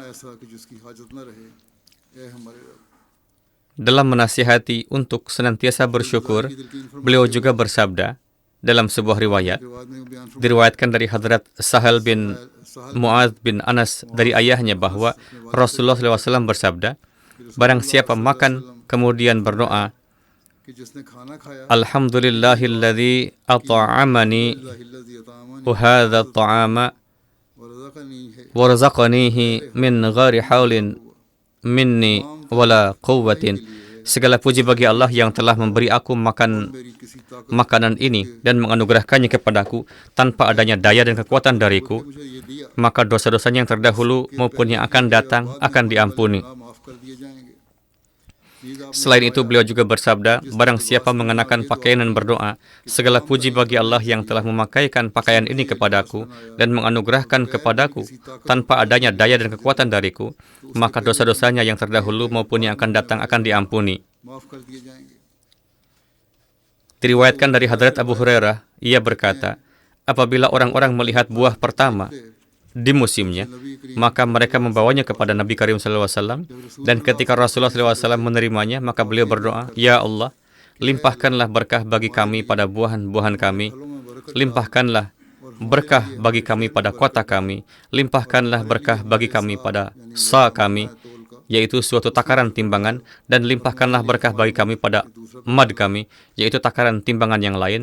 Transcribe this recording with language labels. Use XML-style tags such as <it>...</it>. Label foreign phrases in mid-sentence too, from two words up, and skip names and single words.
<id>Dalam menasihati untuk senantiasa bersyukur, beliau juga bersabda dalam sebuah riwayat, diriwayatkan dari Hadrat Sahal bin Mu'adz bin Anas dari ayahnya bahwa Rasulullah SAW bersabda, barang siapa makan kemudian berdoa,</id> <ur>کہ جس نے کھانا کھایا</ur> <ar>الحمد لله الذي أطعمني لله الذي أطعمني وهذا الطعام ورزقنيه ورزقنيه من غير حول مني ولا قوة.</ar> <id>Segala puji bagi Allah yang telah memberi aku</id> <ur>میری کسی طاقت</ur> <id>makanan ini dan menganugerahkannya kepadaku tanpa adanya daya dan kekuatan dariku,</id> <ur>مجھے یہ دیا</ur> <id>maka dosa-dosanya yang terdahulu maupun yang akan datang akan diampuni.</id> <ur>معاف کر دیے جائیں گے۔ نیز آپ</ur> <id>Selain itu, beliau juga bersabda, barang siapa mengenakan pakaian dan berdoa, segala puji bagi Allah yang telah memakaikan pakaian ini kepadaku dan menganugerahkan kepadaku tanpa adanya daya dan kekuatan dariku, maka dosa-dosanya yang terdahulu maupun yang akan datang akan diampuni.</id> <ur>معاف کر دیے جائیں گے.</ur> <id>Diriwayatkan dari Hadrat Abu Hurairah, ia berkata, apabila orang-orang melihat buah pertama di musimnya, maka mereka membawanya kepada Nabi Karim SAW, dan ketika Rasulullah SAW menerimanya, maka beliau berdoa, Ya Allah, limpahkanlah berkah bagi kami pada buah-buahan kami, limpahkanlah berkah bagi kami pada kota kami, limpahkanlah berkah bagi kami pada sa kami, yaitu suatu takaran timbangan, dan limpahkanlah berkah bagi kami pada mad kami, yaitu takaran timbangan yang lain.</id>